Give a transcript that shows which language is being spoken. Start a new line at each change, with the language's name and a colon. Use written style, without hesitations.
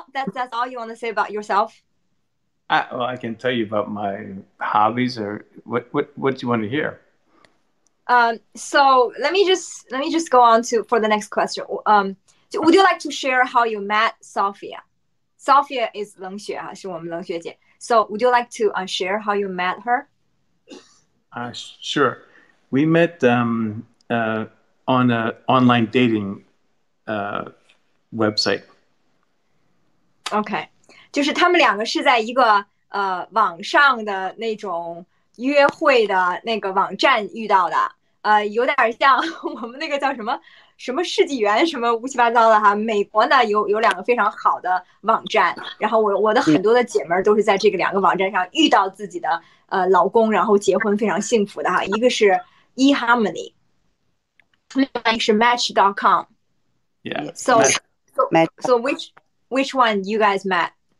English: That's all you want to say about yourself? Well, I can tell you about my hobbies, or what do you want to hear? So let me just go on for the next question. Would you like to share how you met Sophia?
Chinese: Sophia is 冷血哈，是我们冷血姐。
English: So would you like to share how you met her? Sure. We met on an online dating website.
Chinese: OK， 就是他们2个是在一个网上的那种约会的那个网站遇到的，有点像我们那个叫什么世纪园什么乌七八糟的哈。美国呢有2个非常好的网站，然后我的很多的姐妹都是在这个2个网站上遇到自己的老公，然后结婚非常幸福的哈。一个是 eHarmony， 另外一个是 Match.com。
English: Yeah. So which one you guys met?